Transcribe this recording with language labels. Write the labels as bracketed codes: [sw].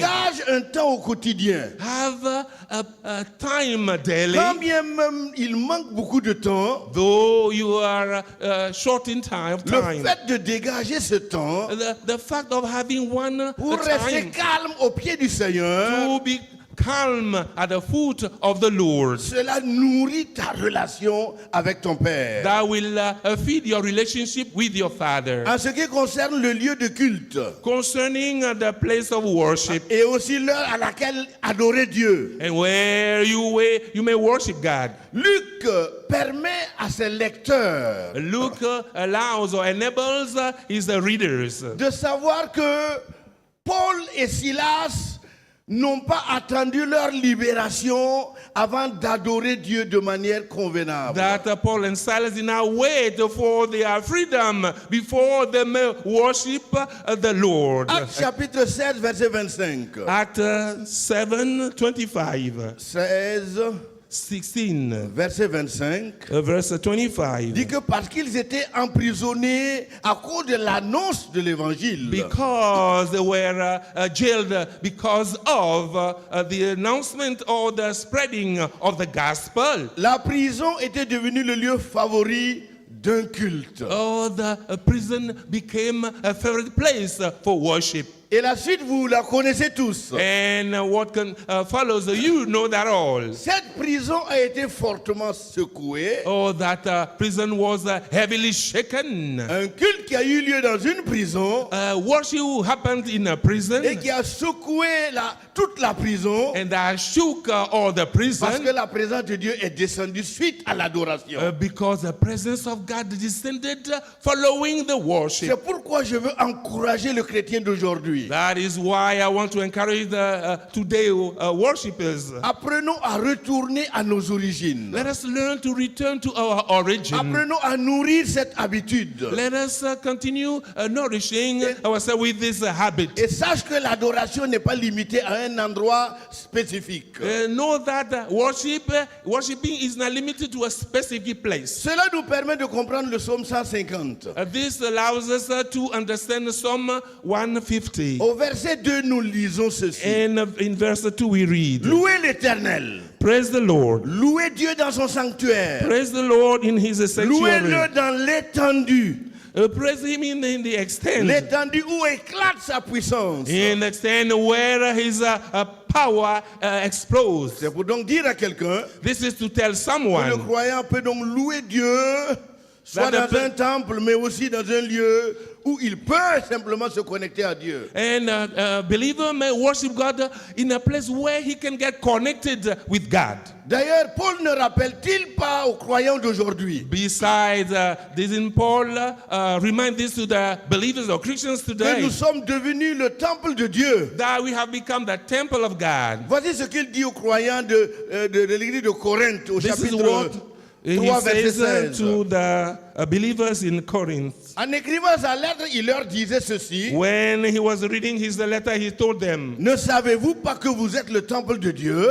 [fr] dégage un temps au quotidien. [en] Have a time daily, [fr] Quand bien même il manque beaucoup de temps, [en] though you are short in time. [fr] le fait de dégager ce temps [en] The fact of having one [fr] pour rester [en] time [fr] calme au pied du Seigneur, to be calm at the foot of the Lord. Cela nourrit ta relation avec ton Père. [en] That will feed your relationship with your Father. [fr] En ce qui concerne le lieu de culte [en] Concerning the place of worship [fr] et aussi l'heure à laquelle adorer Dieu, [en] and where you may worship God. [fr] Luc permet à ses lecteurs [en] Luke allows or enables his readers [fr] de savoir que Paul et Silas n'ont pas attendu leur libération avant d'adorer Dieu de manière convenable. [en] that Paul and Silas did not wait for their freedom before they may worship the Lord. [fr] Actes chapitre 16, verset 25. [en] Act 7:25, 16, [fr] Verset 25 [en] verse 25. [fr] dit que parce qu'ils étaient emprisonnés à cause de l'annonce de l'évangile, [en] Because they were jailed because of the announcement or the spreading of the gospel. [fr] la prison était devenue le lieu favori d'un culte. [en] Oh, the prison became a favorite place for worship. [fr] Et la suite, vous la connaissez tous. [en] And what follows, you know that all. [fr] Cette prison a été fortement secouée. [en] Oh, that prison was heavily shaken. [fr] Un culte qui a eu lieu dans une prison [en] Worship happened in a prison, [fr] et qui a secoué toute la prison [en] and that shook all the [fr] parce [en] prison [fr] que la présence de Dieu est descendue suite à l'adoration. [en] because the presence of God descended following the worship. [fr] C'est pourquoi je veux encourager le chrétien d'aujourd'hui. [en] That is why I want to encourage the today worshippers. [fr] Apprenons à retourner à nos origines. [en] Let us learn to return to our origin. [fr] Apprenons à nourrir cette habitude. [en] Let us continue nourishing ourselves with this habit. [fr] Et sache que l'adoration n'est pas limitée à un endroit spécifique. [en] Know that worshiping is not limited to a specific place. [fr] Cela nous permet de comprendre le psaume 150. [en] This allows us to understand Psalm 150. [fr] Au verset 2, nous lisons ceci. [en] And in verse 2 we read, [fr] Louez l'Éternel. [en] praise the Lord. [fr] Louez Dieu dans son sanctuaire. [en] Praise the Lord in his sanctuary. [fr] Louez-le dans l'étendue. [en] Praise him in the extent. [fr] L'étendue où éclate sa puissance. [en] In the extent where his power explodes. [fr] C'est pour donc dire à quelqu'un, [en] This is to tell [fr] le [en] someone [fr] croyant peut donc louer Dieu, soit [en] That the [fr] dans un temple, mais aussi dans un lieu où il peut simplement se connecter à Dieu. [en] and a believer may worship God in a place where he can get connected with God. [fr] D'ailleurs, Paul ne rappelle-t-il pas aux croyants d'aujourd'hui [en] Besides, didn't Paul remind this to the believers or Christians [fr] que [en] today [fr] nous sommes devenus le temple de Dieu? [en] that we have become the temple of God? [fr] Voici ce qu'il dit aux croyants de l'église de Corinthe au [en] This is [fr] chapitre [en] what 3, he [fr] verset [en] says 16. to the believers in Corinth. [fr] En écrivant sa lettre, il leur disait ceci. [en] When he was reading his letter, he told them, [fr] Ne savez-vous pas que vous êtes le temple de Dieu